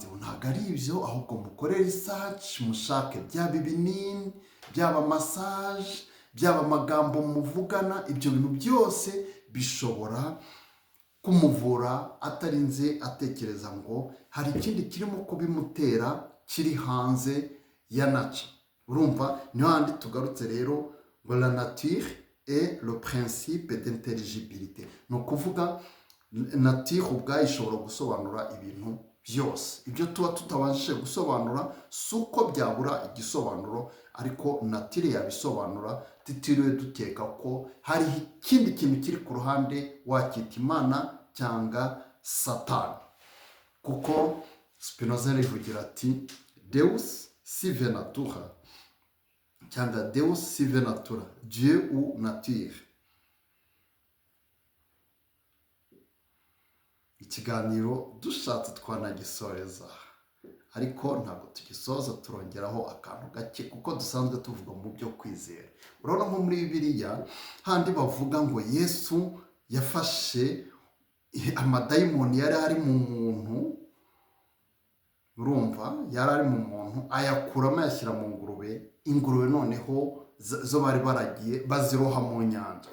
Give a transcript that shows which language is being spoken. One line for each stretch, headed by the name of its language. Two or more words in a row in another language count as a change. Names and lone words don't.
Kinyarwanda: Ntabwo ari ibyo, ahubwo mukore research, mushake byaba ibinini, byaba massage, byaba amagambo muvugana, ibyo bintu byose bishobora kumuvura atarinze atekereza ngo hari ikindi kirimo kubimutera kiri hanze ya nature. Urumva? Niho handi tugarutse rero ngo
French: la nature est le principe d'intelligibilité.
Kinyarwanda: Ni ukuvuga nature ubwayo ishobora gusobanura ibintu byose. Ibyo tuba tutabashije gusobanura si uko byabura igisobanuro, ariko nature yabisobanura tutiriwe dukeka ko hari ikindi kintu kiri ku ruhande, wakita Imana cyangwa Satani. Kuko Spinoza rivugira ati
Latin: Deus sive natura cyangwa Deus sive natura,
French: Dieu ou nature.
Kinyarwanda: Ikiganiro dushatse twanagisoreza, ariko ntabwo tugisoza, turongeraho akantu gake kuko dusanzwe tuvuga mu byo kwizera. Urabona nko muri Bibiliya handi bavuga ngo Yesu yafashe amadayimoni yari ari mu muntu urumva yari ari mu muntu ayakuramo ayashyira mu ngurube, ingurube noneho zo bari baragiye baziroha mu nyanja.